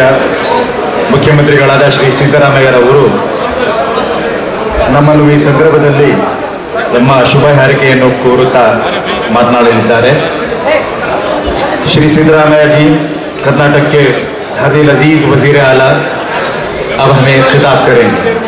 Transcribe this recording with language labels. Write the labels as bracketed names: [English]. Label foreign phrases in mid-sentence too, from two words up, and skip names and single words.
[Kannada] ಮುಖ್ಯಮಂತ್ರಿಗಳಾದ ಶ್ರೀ ಸಿದ್ದರಾಮಯ್ಯರವರು ನಮ್ಮನ್ನು ಈ ಸಂದರ್ಭದಲ್ಲಿ ನಮ್ಮ ಶುಭ ಹಾರೈಕೆಯನ್ನು ಕೋರುತ್ತಾ ಮಾತನಾಡಲಿದ್ದಾರೆ। [Hindi] श्री सिद्धरामैया जी कर्नाटक के हर दिल अजीज वजीर आला अब हमें खिताब करेंगे।